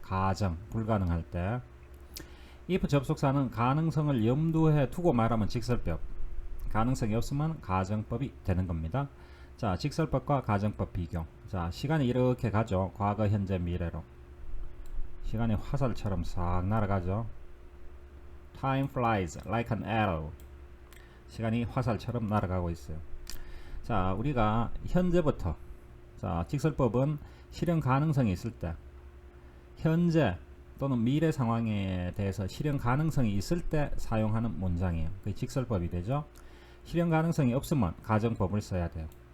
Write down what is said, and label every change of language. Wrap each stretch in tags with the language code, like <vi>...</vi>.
<ko>가정, 불가능할 때. if 접속사는 가능성을 염두에 두고 말하면 직설법, 가능성이 없으면 가정법이 되는 겁니다. 자, 직설법과 가정법 비교. 자, 시간이 이렇게 가죠. 과거, 현재, 미래로. 시간이 화살처럼 싹 날아가죠.</ko> <en>Time flies like an arrow.</en> <ko>시간이 화살처럼 날아가고 있어요. 자, 우리가 현재부터, 자, 직설법은 실현 가능성이 있을 때, 현재 또는 미래 상황에 대해서 실현 가능성이 있을 때 사용하는 문장이에요. 그게 직설법이 되죠. 실현 가능성이 없으면 가정법을 써야 돼요.</ko>